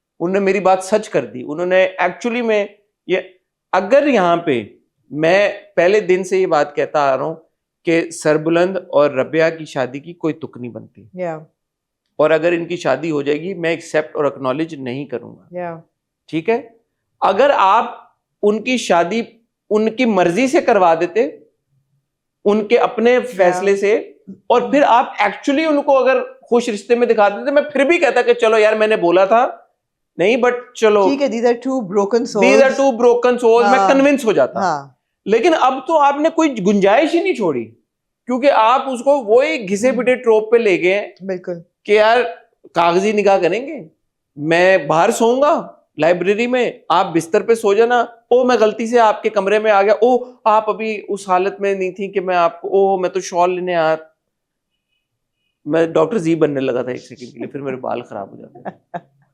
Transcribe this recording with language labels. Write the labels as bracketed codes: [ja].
[hi] उन्होंने मेरी बात सच कर दी। उन्होंने एक्चुअली में ये, अगर यहाँ पे मैं पहले दिन से ये बात कहता आ रहा हूँ कि सरबुलंद और रबिया की शादी की कोई तुक नहीं बनती, और अगर इनकी शादी हो जाएगी मैं एक्सेप्ट और एक्नॉलेज नहीं करूंगा। ठीक है, अगर आप उनकी शादी उनकी मर्जी से करवा देते, उनके अपने फैसले से, और फिर आप एक्चुअली उनको अगर खुश रिश्ते में दिखा देते, मैं फिर भी कहता कि चलो यार मैंने बोला था नहीं, बट चलो ठीक है, [en] these are two broken souls. These are two broken souls, मैं [hi] हाँ, कन्विंस हो जाता। हाँ, लेकिन अब तो आपने कोई गुंजाइश ही नहीं छोड़ी, क्योंकि आप उसको वही घिसे पिटे ट्रोप पे ले गए बिल्कुल कि यार कागजी निकाह करेंगे, मैं बाहर सोऊंगा लाइब्रेरी में, आप बिस्तर पे सो जाना, ओ मैं गलती से आपके कमरे में आ गया, ओ आप अभी उस हालत में नहीं थी कि मैं आपको, ओ मैं तो शॉल लेने आया, मैं डॉक्टर जी बनने लगा था 1 सेकंड के लिए, फिर मेरे बाल खराब हो जाते।